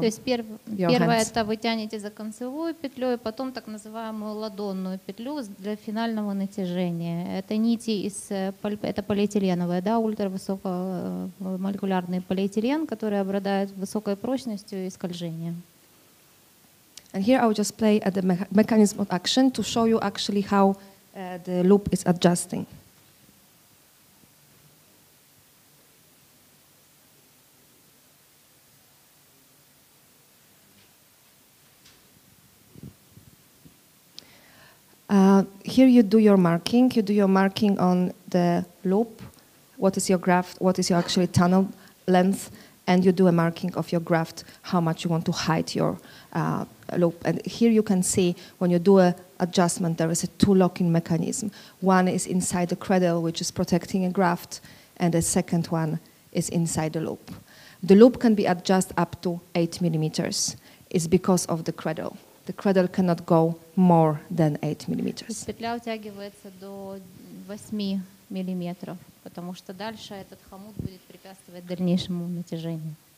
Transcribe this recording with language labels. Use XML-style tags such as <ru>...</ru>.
<ru>То есть</ru> <en>your</en> <ru>первое</ru> <en>hands.</en> <ru>это вы тянете за концевую петлю, и потом так называемую ладонную петлю для финального натяжения. Это нити это полиэтиленовые, да, ультравысокомолекулярный полиэтилен, который обладает высокой прочностью и скольжением.</ru> <en>And here I will just play at the mechanism of action to show you actually how the loop is adjusting. Here you do your marking. You do your marking on the loop. What is your graft? What is your actually tunnel length? And you do a marking of your graft, how much you want to hide your loop. And here you can see when you do an adjustment, there is a two locking mechanism. One is inside the cradle, which is protecting a graft, and the second one is inside the loop. The loop can be adjusted up to 8 millimeters. It's because of the cradle. The cradle cannot go more than 8 millimeters.</en> <ru>Петля утягивается до 8 миллиметров, потому что дальше этот хомут будет препятствовать дальнейшему натяжению.</ru>